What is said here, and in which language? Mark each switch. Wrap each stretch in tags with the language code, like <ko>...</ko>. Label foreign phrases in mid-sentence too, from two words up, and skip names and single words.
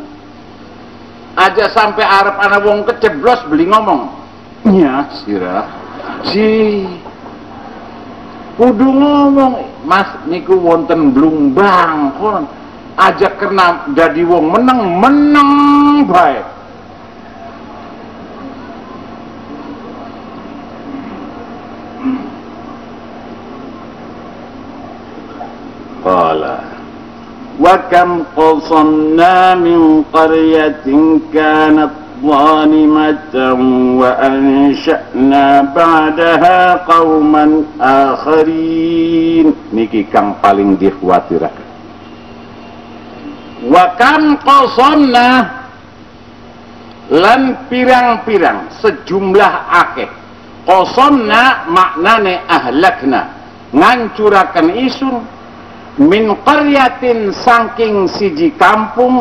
<jv>Aja sampai arep ana wong keceblos beli ngomong. Ya sirah. Si kudu ngomong, Mas niku wonten blumbang kon. Aja kena jadi wong meneng bae.</jv> <ar>قال وكم قصمنا من قرية كانت ظالمة وأنشأنا بعدها قوما آخرين.</ar> <jv>Niki kang paling dikhawatirkan.</jv> <ar>وكم قصمنا</ar> <jv>lan pirang-pirang sejumlah akeh. Qasamna maknane ahlakna, ngancuraken isun</jv> <ar>من قرية</ar> <jv>saking siji kampung</jv>